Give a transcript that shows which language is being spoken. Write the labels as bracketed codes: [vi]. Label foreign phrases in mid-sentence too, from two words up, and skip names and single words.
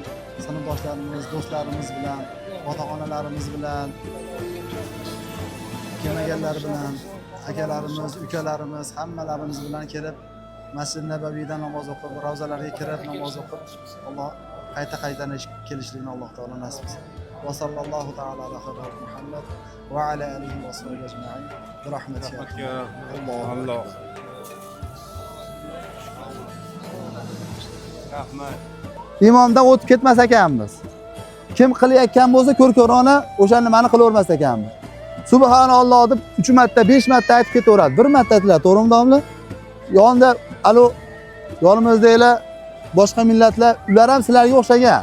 [uz] Sinfdoshlarimiz, do'stlarimiz bilan, ota-onalarimiz bilan, kelmaganlar bilan, akalarimiz, ukalarimiz hammalarimiz bilan kelib Masjid Nabaviydan namoz o'qib, ravzalarga kirib namoz o'qib, Alloh qayta-qaytana kelishlikni Alloh taolo nasib qilsin. [ar] وصلى الله تعالى على خبر محمد وعلى آله وصحبه أجمعين. برحمتك. Allah. [uz] Rahmat. Imomdan o'tib ketmas ekanmiz. Kim qilayotgan bo'lsa ko'r-ko'rona o'sha nimani qilavermas ekanmiz. Subhanalloh deb 3 marta, 5 marta aytib ketaveradi. 1 marta aytdilar, to'g'rimi domla? Yonda yonimizdagilar boshqa millatlar, ular ham sizlarga o'xshagan.